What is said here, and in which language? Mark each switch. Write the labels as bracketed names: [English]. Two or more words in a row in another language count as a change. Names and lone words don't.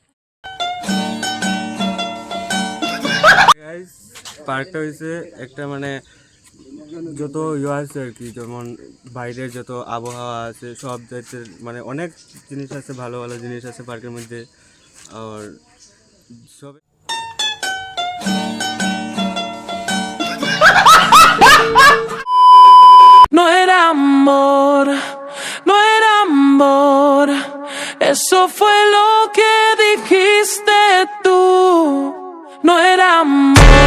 [Bangla] পার্কটা হয়েছে একটা মানে যত ইয়ে আছে আর কি যেমন বাইরের যত আবহাওয়া আছে সব জাতের মানে অনেক জিনিস আছে ভালো ভালো জিনিস আছে পার্কের মধ্যে আর সব [Spanish] No era amor, no era amor, eso fue lo que dijiste tú, no era amor.